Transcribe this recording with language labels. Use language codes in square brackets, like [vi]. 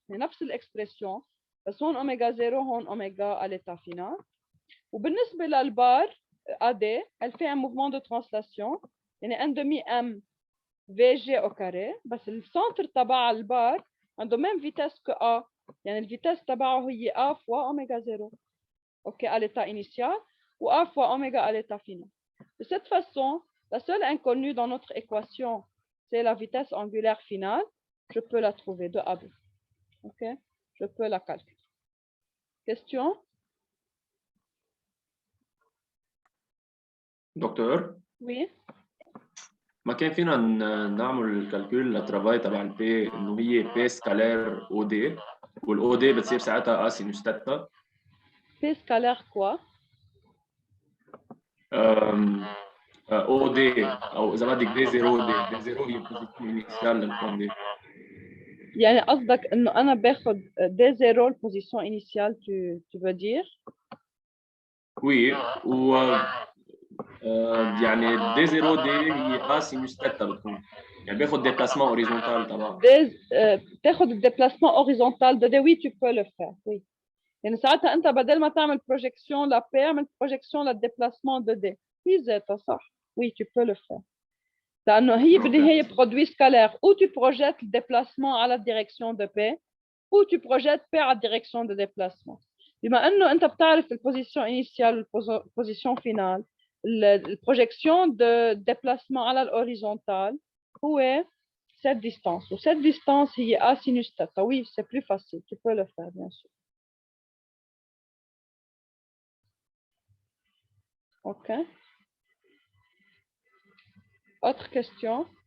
[fr] C'est نفس l'expression [ar] بس هون [fr] oméga 0 هون oméga à l'état final. [ar] وبالنسبة للبار [fr] AD, elle fait un mouvement de translation يعني 1 demi m VG au carré [ar] بس السنتر تبع البار عنده [fr] même vitesse que A [ar] يعني الفيتاس تبعه هي A [fr] fois oméga 0. OK, à l'état initial, ou A fois oméga à l'état final. De cette façon, la seule inconnue dans notre équation, c'est la vitesse angulaire finale. Je peux la trouver de A2. OK, je peux la calculer. Question? [ar] دكتور [fr] Oui. [ar] ما كان فينا نعمل الكالكول للترافاي تبع البي انه هي بي سكالير او دي والاو دي بتصير ساعتها اسينوس تاتا [fr] P scalaire quoi? [ar] او دي او اذا بدك دي زيرو دي زيرو هي بوزيشن انيشال للكون دي يعني قصدك انه انا باخد دي زيرو البوزيشن انيشال [fr] tu veux dire؟ [ar] وي و يعني دي زيرو دي هي اسينوس تاتا بتكون يعني باخد ديبلاسمون اوريزونتال تبعها تاخد الديبلاسمون اوريزونتال [fr] de D, oui tu peux le faire, oui. [ar] يعني ساعتها انت بدل ما تعمل بروجيكسيون ل P اعمل بروجيكسيون للديبلاسمون [fr] de D. [ar] هي ذاتها صح. [fr] Oui tu peux le faire. [ar] لانه هي بالنهايه برودوي سكالير [fr] ou tu projettes le déplacement à la direction de P ou tu projettes P à la direction de déplacement. [ar] بما انه انت بتعرف البوزيشن انيشال والبوزيشن فينال البروجيكسيون [fr] de déplacement [ar] على الهوريزونتال هو [fr] cette distance. و cette distance هي A sinus θ. Oui, c'est plus facile. Tu peux le faire, bien sûr. OK. Autre question?